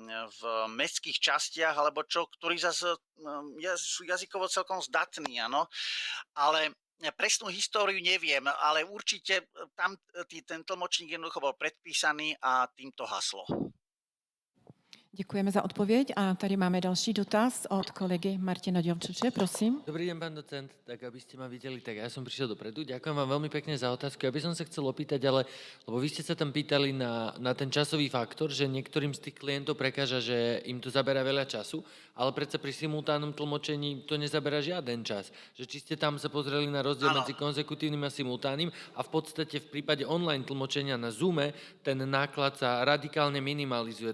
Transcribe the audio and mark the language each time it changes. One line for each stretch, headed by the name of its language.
Slovak: v mestských častiach, alebo čo, ktorí zase sú jazykovo celkom zdatní, áno, ale presnú históriu neviem, ale určite tam ten tlmočník jednoducho bol predpísaný a týmto haslo.
Czech: Děkujeme za odpověď a tady máme další dotaz od kolegy Martina Ďovčuče, prosím.
Slovak: Dobrý deň, pán docent, tak aby ste ma videli, tak ja som prišiel dopredu. Ďakujem vám veľmi pekne za otázku. Ja by som sa chcel opýtať, lebo vy ste sa tam pýtali na ten časový faktor, že niektorým z tých klientov prekáža, že im to zabera veľa času, ale predsa pri simultánnom tlmočení to nezabera žiaden čas. Že či ste tam sa pozreli na rozdiel medzi konzekutívnym a simultánnym a v podstate v prípade online tlmočenia na Zoome ten náklad sa radikálne minimalizuje.